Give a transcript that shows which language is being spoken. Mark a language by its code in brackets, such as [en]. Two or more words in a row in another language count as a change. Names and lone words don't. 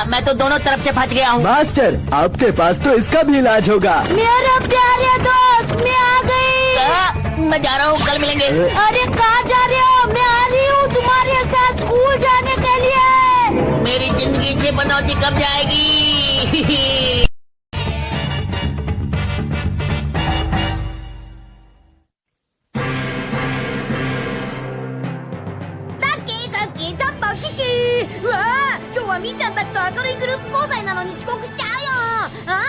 [hi] मैं तो दोनों तरफ से फंस गया हूँ। मास्टर, आपके पास तो इसका भी इलाज होगा। मेरे प्यारे दोस्त, मैं आ गई। मैं जा रहा हूँ, कल मिलेंगे। अरे कहाँ जा रहे हो? मैं आ रही हूँ तुम्हारे साथ स्कूल जाने के लिए। मेरी जिंदगी से बनौती कब जाएगी? [ja] 今日はみーちゃんたちと明るいグループ交際なのに遅刻しちゃうよ。